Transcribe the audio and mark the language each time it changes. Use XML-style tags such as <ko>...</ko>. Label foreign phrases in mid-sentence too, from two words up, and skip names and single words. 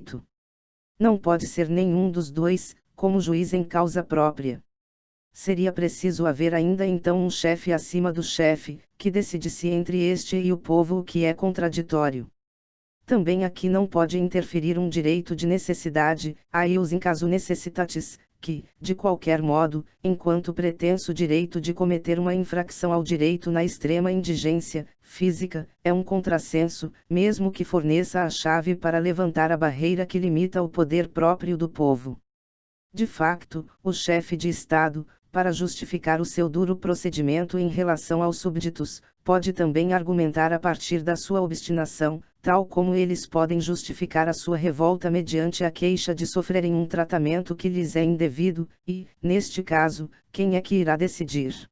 <pt>Não pode ser nenhum dos dois, como juiz em causa própria. Seria preciso haver ainda então um chefe acima do chefe, que decidisse entre este e o povo, o que é contraditório. Também aqui não pode interferir um direito de necessidade,</pt> <la>aius in casu necessitatis,</la> <pt>que, de qualquer modo, enquanto pretenso direito de cometer uma infração ao direito na extrema indigência física, é um contrassenso, mesmo que forneça a chave para levantar a barreira que limita o poder próprio do povo. De facto, o chefe de Estado, para justificar o seu duro procedimento em relação aos súbditos, pode também argumentar a partir da sua obstinação, tal como eles podem justificar a sua revolta mediante a queixa de sofrerem um tratamento que lhes é indevido, e, neste caso, quem é que irá decidir?</pt>